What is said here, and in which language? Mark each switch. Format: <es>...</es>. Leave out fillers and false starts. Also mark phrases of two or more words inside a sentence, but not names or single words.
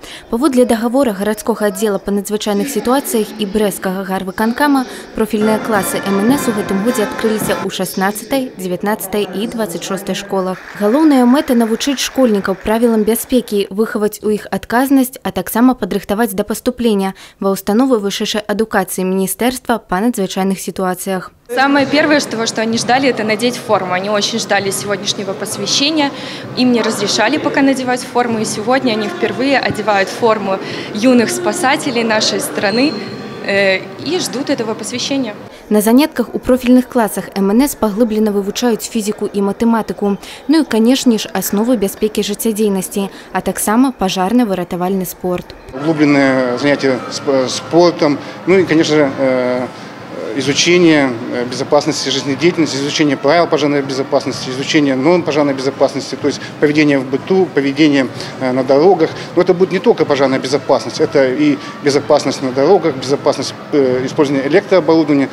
<be>Паводле дагавора гарадскога аддзела па надзвычайных сітуацыях і брэсцкага гарвыканкама профільныя класы МНС у гэтым годзе адкрыліся ў 16, 19 і 26 школах. Галоўная мэта навучыць школьнікаў правілам бяспекі, выхаваць у іх адказнасць, а таксама падрыхтаваць да паступлення ва ўстановы вышэйшай адукацыі Міністэрства па надзвычайных ситуациях.</be> <ru>Самое первое, что они ждали, это надеть форму. Они очень ждали сегодняшнего посвящения. Им не разрешали пока надевать форму. И сегодня они впервые одевают форму юных спасателей нашей страны и ждут этого посвящения.</ru> <be>На занятках у</be> <ru>профильных классах</ru> <be>МНС поглыбленно вывучают физику и математику.</be> <ru>Ну и, конечно же, основы</ru> <be>бяспекі жыццядзейнасці, а таксама пожарно-выратавальны спорт.</be> <ru>Углубленное занятие спортом, ну и, конечно же, изучение безопасности жизнедеятельности, изучение правил пожарной безопасности, изучение норм пожарной безопасности, то есть поведение в быту, поведение на дорогах. Но это будет не только пожарная безопасность, это и безопасность на дорогах, безопасность использования электрооборудования.</ru>